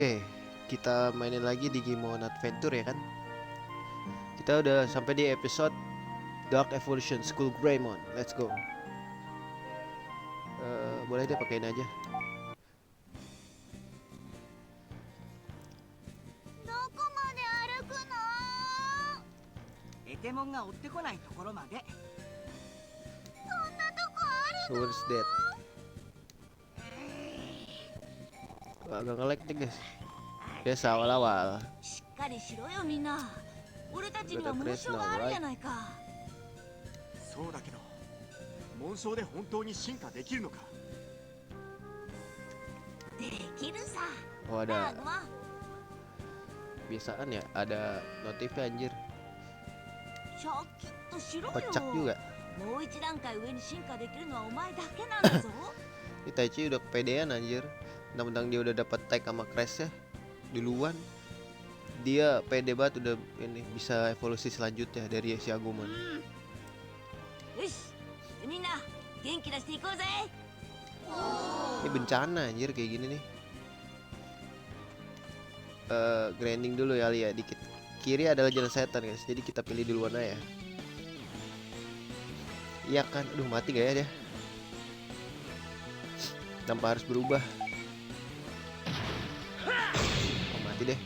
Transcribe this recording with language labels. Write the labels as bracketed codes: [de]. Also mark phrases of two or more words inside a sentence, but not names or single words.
[id] Oke, kita mainin lagi di Game on Adventure ya kan. Kita udah sampai di episode Dark Evolution School Greymon. [en] Let's go. [id] Boleh deh pakein aja. [ja] どこまで歩くの？エテモンが追ってこないところまで。そんなとこあ [en] So [ja] る [en] where's that? [id] Agak nge-lag nih guys. Biasa awal-awal. [ja] しっかりしろよみんな。俺たちには紋章があるじゃないか。そうだけど紋章で本当に進化できるのか。できるさ。 [id] Oh ada [ja] グマ。 [id] biasaan ya, ada notifnya anjir. [ja] シャキッとしろよ。 [id] Kocak juga. [ja] もう一段階上に進化できるのはお前だけなんだぞ。 [id] Ini Taichi udah kepedean anjir. Mentang-mentang dia udah dapat tag sama Crash ya duluan. Dia pede banget udah ini bisa evolusi selanjutnya dari si Agumon. [ja] よし、みんな元気出していこうぜ。 [id] Ini bencana anjir kayak gini nih. Grinding dulu ya Lia dikit. Kiri adalah jalan setan guys. Jadi kita pilih duluan aja. Iya kan. Aduh mati gak ya dia? Tanpa harus berubah. Oh, mati deh.